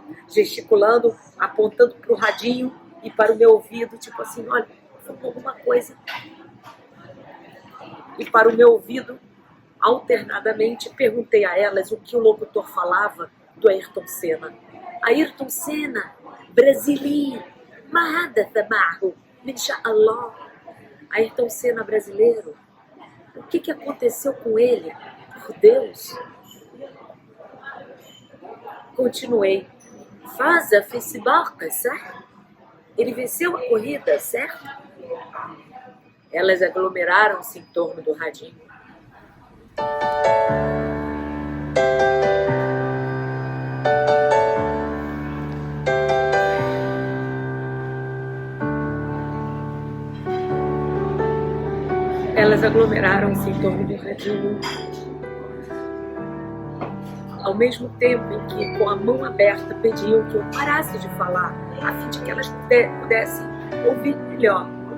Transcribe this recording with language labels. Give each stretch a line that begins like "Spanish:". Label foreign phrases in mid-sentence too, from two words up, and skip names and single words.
Portuguese: Gesticulando, apontando para o radinho e para o meu ouvido, tipo assim, olha, falou alguma coisa. E para o meu ouvido, alternadamente, perguntei a elas o que o locutor falava do Ayrton Senna. Ayrton Senna, brasileiro,
Arabic: ما حدث معه، من شاء الله.
Portuguese: Ayrton Senna brasileiro, o que aconteceu com ele? Por Deus. Continuei.
Arabic: فاز في سباق,
Portuguese: certo? Ele venceu a corrida, certo? Elas aglomeraram-se em torno do radinho. Elas aglomeraram-se em torno do radinho, ao mesmo tempo em que, com a mão aberta, pediam que eu parasse de falar, a fim de que elas pudessem ouvir melhor.